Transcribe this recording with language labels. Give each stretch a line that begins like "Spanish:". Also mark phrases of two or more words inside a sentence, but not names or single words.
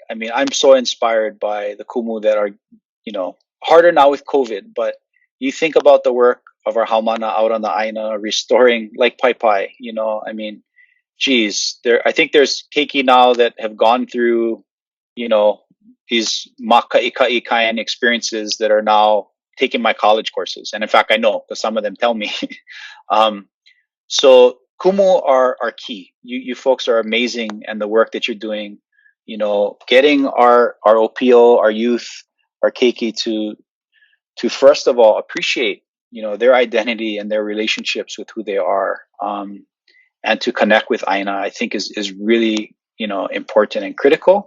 English: I mean, I'm so inspired by the Kumu that are, harder now with COVID, but you think about the work of our haumana out on the Āina, restoring like Pai Pai, I mean, geez, I think there's keiki now that have gone through, these makaʻikaʻi kind experiences that are now taking my college courses. And in fact, I know because some of them tell me. So Kumu are key. You folks are amazing, and the work that you're doing, getting our OPO, our youth, our keiki to first of all appreciate, their identity and their relationships with who they are, and to connect with Āina, I think is really, important and critical.